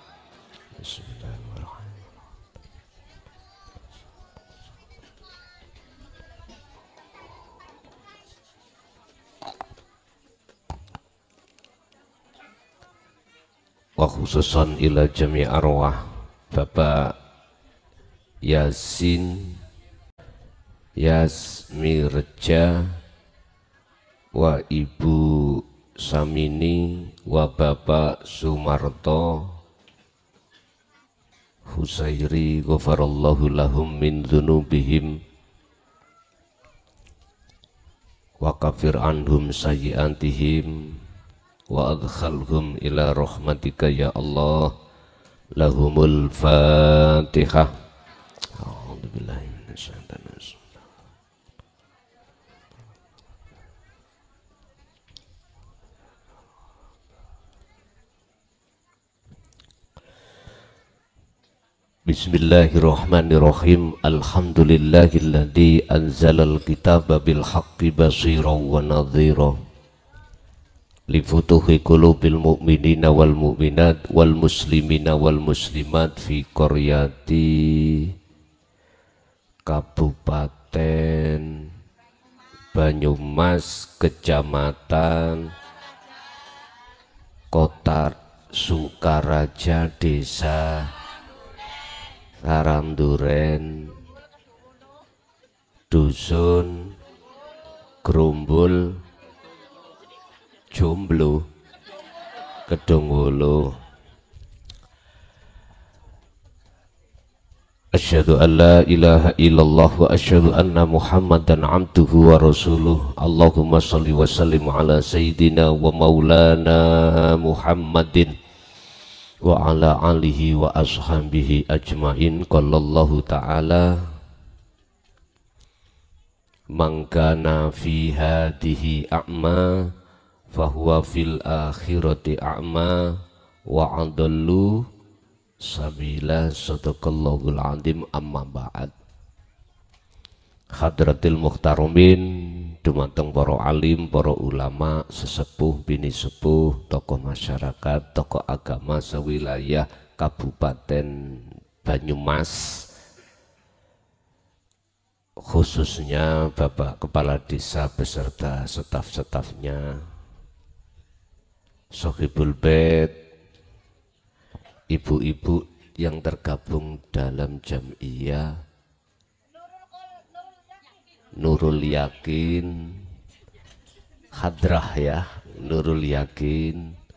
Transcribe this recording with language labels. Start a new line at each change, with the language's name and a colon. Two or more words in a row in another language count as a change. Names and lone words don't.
Arabic: وخصوصا إلى جميع أرواح Bapak Yasin Yasmirja wa Ibu Samini wa Bapak Sumarto Husairi غفر الله لهم من ذنوبهم وكفر عنهم سيئاتهم وأدخلهم إلى رحمتك يا الله. لهم الفاتحة. أعوذ بالله من الشيطان الرجيم بسم الله الرحمن الرحيم. الحمد لله الذي أنزل الكتاب بالحق بشيرا ونذيرا لفتوح قلوب المؤمنين والمؤمنات والمسلمين والمسلمات في قرية
Indonesian: Kabupaten Banyumas, Kecamatan Kota Sukaraja, Desa Saranduren, Dusun Grumbul, Jomblo, Kedungwulu.
Arabic: أشهد أن لا إله إلا الله وأشهد أن محمدا عبده ورسوله. اللهم صل وسلم على سيدنا ومولانا محمد وعلى آله وأصحابه أجمعين. قال الله تعالى من كان في هذه أعمى فهو في الآخرة أعمى وأضل سبيلا. صدق الله العظيم أما بعد. حضرات المحترمين,
Javanese: dumateng para alim, para ulama, sesepuh, bini sepuh,
Indonesian: tokoh masyarakat, tokoh agama sewilayah
Javanese: Kabupaten Banyumas,
Indonesian: khususnya Bapak Kepala Desa beserta staf-stafnya, Sohibul Bait, ibu-ibu yang tergabung dalam jam'iyah Nurul Yakin, Hadrah ya, Nurul Yakin,